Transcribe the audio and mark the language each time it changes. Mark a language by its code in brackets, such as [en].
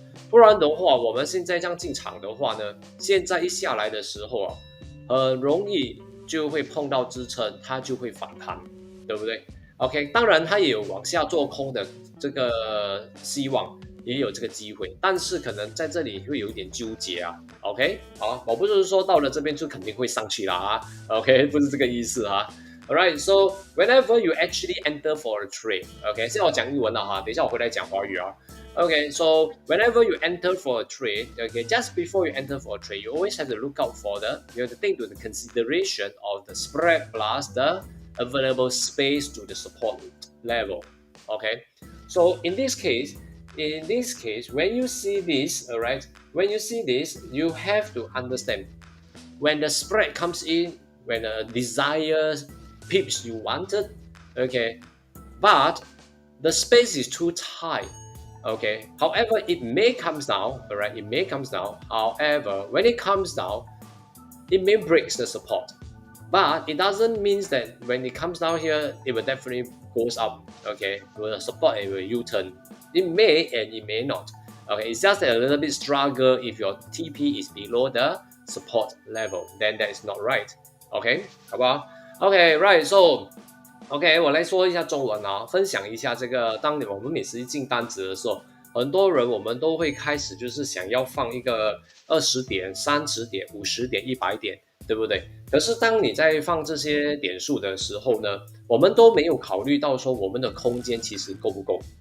[zh] 不然的话，我们现在这样进场的话呢，现在一下来的时候啊，很容易就会碰到支撑，它就会反弹，对不对？OK，当然它也有往下做空的这个希望，也有这个机会，但是可能在这里会有一点纠结啊。 OK，好，我不是说到了这边就肯定会上去了啊。 OK，不是这个意思啊。 [en] Alright, so whenever you actually enter for a trade, OK， [zh] 现在我讲英文了哈，等一下我回来讲华语啊。 [en] Okay, so whenever you enter for a trade, okay, just before you enter for a trade, you always have to look out for you have to take to the consideration of the spread plus the available space to the support level. Okay, so in this case, when you see this, all right, when you see this, you have to understand when the spread comes in, when the desired pips you wanted, okay, but the space is too tight. Okay, however, it may comes down, all right, it may comes down. However, when it comes down, it may breaks the support, but it doesn't mean that when it comes down here, it will definitely goes up. Okay, will support it will U-turn. It may and it may not. Okay, it's just a little bit struggle if your TP is below the support level, then that is not right. [zh] OK， 好不好 ？OK right so OK， 我来说一下中文啊，分享一下这个。当我们每次进单子的时候，很多人我们都会开始就是想要放一个20点、30点、50点、100点，对不对？可是当你在放这些点数的时候呢，我们都没有考虑到说我们的空间其实够不够。